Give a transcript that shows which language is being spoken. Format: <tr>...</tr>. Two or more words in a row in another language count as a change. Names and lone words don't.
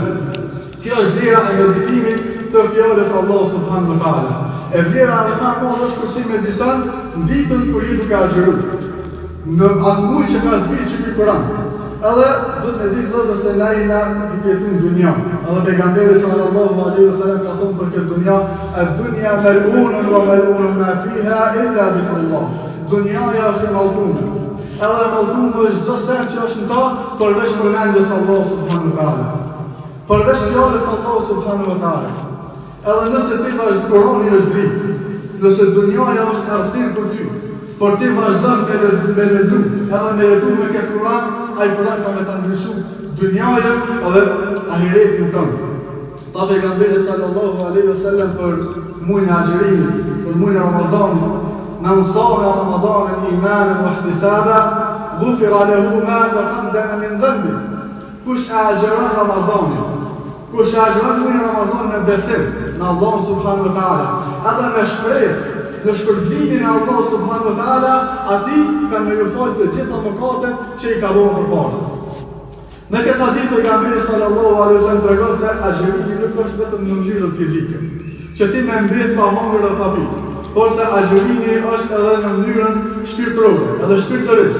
<sq>Kjo është vlera e meditimit të fjalës Allah</sq> <ar>سبحانه وتعالى.</ar> <sq>E vlera e më e madhe është kur ti mediton ditën kur je duke agjëruar. Në atë muaj që ka zbritur ky Kur'an. Edhe do të ditë vëllezër se na jena duke jetuar në dunja. Edhe pejgamberi</sq> <ar>صلى الله عليه وسلم</ar> <sq>ka thënë për këtë dunja,</sq> <ar>"الدنيا ملعونة وملعون ما فيها إلا ذكر الله."</ar> <sq>Dunjaja është e mallkuar. Edhe e mallkuar është çdo sen që është në ta, përveç përmendjes Allah</sq> <ar>سبحانه وتعالى.</ar> <sq>Përveç fjalës Allah</sq> <ar>سبحانه وتعالى.</ar> <sq>Edhe nëse ti vazhdon Kurani është dritë, nëse dunjaja është arsye për ty, por ti vazhdon me lexu, edhe me jetu me këtë Kur'an, ai Kur'an ka me ta ndryshu dunjaja edhe ahiretin tonë. Tha pejgamberi</sq> <ar>صلى الله عليه وسلم</ar> <sq>për muajin e agjerimit, për muajin e Ramazanit,</sq> <ar>"من صام رمضان إيمانا واحتسابا غفر له ما تقدم من ذنبه."</ar> <sq>Kush e agjeron Ramazanin, kush e agjeron muajin e Ramazanit me besim në Allah</sq> <ar>سبحانه وتعالى,</ar> <sq>edhe me shpresë në shpërblimin e Allah</sq> <ar>سبحانه وتعالى,</ar> <sq>ati kanë me ju falë të gjitha mëkatet që i kalon përpara. Në këtë hadith pejgamberi</sq> <ar>صلى الله عليه وسلم</ar> <sq>tregon se agjerimi nuk është vetëm në mënyrën fizike, që ti me mbet pa humbur dhe pa pirë, por se agjerimi është edhe në mënyrën shpirtërore, edhe shpirtërisht.</sq>